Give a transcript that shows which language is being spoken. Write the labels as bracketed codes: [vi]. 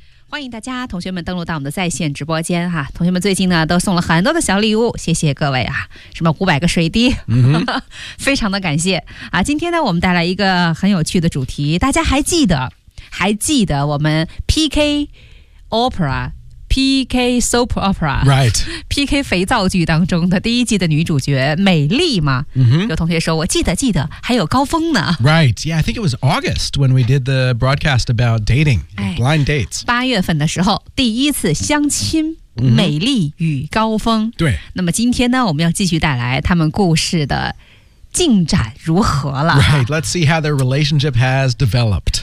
[zh] 欢迎大家同学们登录到我们的在线直播间哈，同学们最近呢都送了很多的小礼物，谢谢各位啊，什么500个水滴、非常的感谢啊。今天呢我们带来一个很有趣的主题，大家还记得我们 PK OperaPK Soap Opera [en] Right [zh] PK 肥皂剧当中的第一季的女主角美丽嘛、 mm-hmm. 有同学说我记得还有高峰呢 [en] Right Yeah I think it was August when we did the broadcast about dating、哎、blind dates [zh] 八月份的时候第一次相亲、mm-hmm. 美丽与高峰对那么今天呢我们要继续带来他们故事的进展如何了 [en] Right Let's see how their relationship has developed、